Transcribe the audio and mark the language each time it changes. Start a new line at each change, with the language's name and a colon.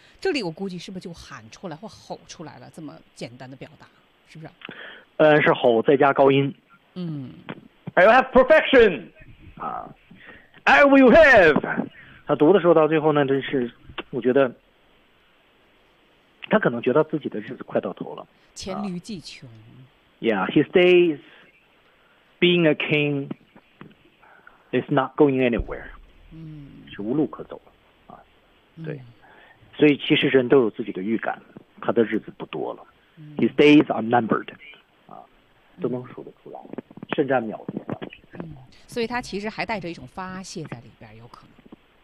Chinese: 这里我估计是不是就喊出来或吼出来了，这么简单的表达，是不是？是吼再加高音。嗯
English: ，I will have perfection， 啊 ，I will have。
Chinese: 他读的时候到最后呢，真是，我觉得，他可能觉得自己的日子快到头了，黔驴技穷。
English: Yeah, his days being a king is not going anywhere。嗯，
Chinese: 是无路可走了，啊，对，所以其实人都有自己的预感，他的日子不多了。嗯、
English: his days are numbered。
Chinese: 都能数得出来，甚至秒数。嗯，所以他其实还带着一种发泄在里边，有可能。